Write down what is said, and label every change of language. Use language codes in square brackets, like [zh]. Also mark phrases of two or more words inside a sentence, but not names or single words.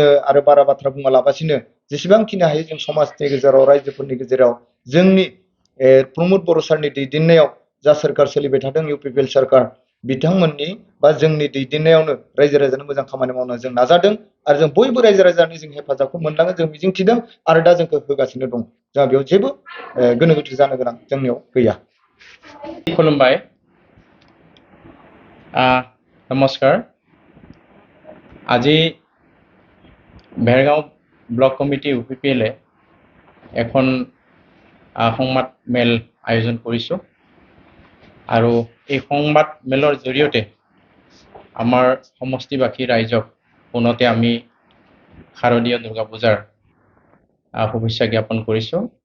[brx] आरो बारा बाथ्रा बुङालाबासिनो जेसेबांखिनि हायो जों समाजनि गेजेराव रायजोफोरनि गेजेराव जोंनि प्रमद बर' सारनि दैदेननायाव जा सोरखार सोलिबाय थादों इउपिपिएल सोरखार बिथांमोननि बा जोंनि दैदेननायावनो रायजो राजानो मोजां खामानि मावनो जों नाजादों आरो जों बयबो रायजो राजानि जों हेफाजाबखौ मोनलाङो जों मिजिंथिदों आरो दा जोंखौ होगासिनो दं जोंहा बेयाव जेबो गोनो गोथो जानो गोनां जोंनियाव गैया खुलुमबाय नमस्कार [as] আজি भेरगाঁও ব্লক কমিটি ইউপিপিএলে এখন সংবাদ মেল আয়োজন কৰিছোঁ আৰু এই সংবাদ মেলৰ জৰিয়তে আমাৰ সমষ্টিবাসী ৰাইজক পুনতে আমি শাৰদীয় দুৰ্গা পূজাৰ শুভেচ্ছা জ্ঞাপন কৰিছোঁ